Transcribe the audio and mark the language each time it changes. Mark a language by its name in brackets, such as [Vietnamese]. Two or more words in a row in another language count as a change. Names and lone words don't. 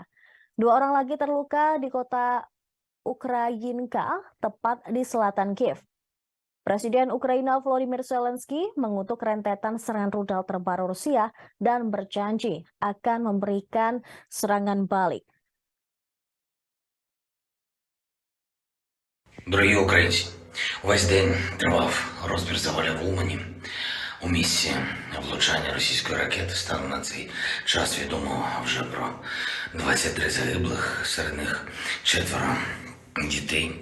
[Indonesian] 2 orang lagi terluka di kota Ukrayinka, tepat di selatan Kiev. Presiden Ukraina Volodymyr Zelensky mengutuk rentetan serangan rudal terbaru Rusia dan berjanji akan memberikan serangan balik. [Ukrainian] Дорогі українці, увесь день тривав розбір завалів в Умані. У місці влучання російської ракети станом на цей час відомо вже про 23 загиблих, серед них 4 дітей.